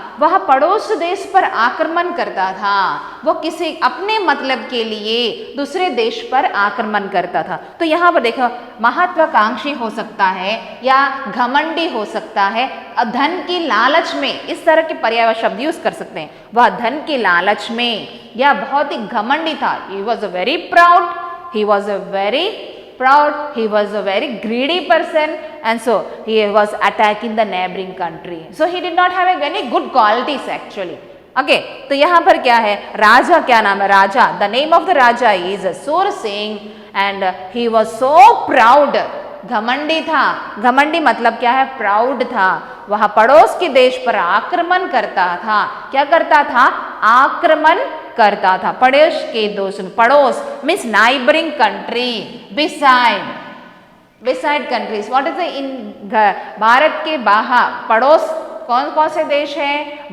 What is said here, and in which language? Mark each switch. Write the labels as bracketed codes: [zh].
[hi] वह पड़ोस देश पर आक्रमण करता था। वो किसी अपने मतलब के लिए दूसरे देश पर आक्रमण करता था। तो यहाँ पर देखो महत्वाकांक्षी हो सकता है या घमंडी हो सकता है, धन की लालच में, इस तरह के पर्यायवाची शब्द यूज कर सकते हैं। वह धन की लालच में या बहुत ही घमंडी था। [en] He was a very proud, he was a very proud, he was a very greedy person, and so he was attacking the neighboring country. So he did not have any good qualities actually. [hi] Okay, तो यहाँ पर क्या है? राजा क्या नाम है? [en] राजा, the name of the raja is Sur Singh and he was so proud. [hi] घमंडी था। घमंडी मतलब क्या है? प्राउड था। वह पड़ोस के देश पर आक्रमण करता था। क्या करता था? आक्रमण करता था। पड़ोस के दोष, पड़ोस means neighbouring country, beside countries. What is in Bharat के बाहर पड़ोस कौन कौन से देश हैं?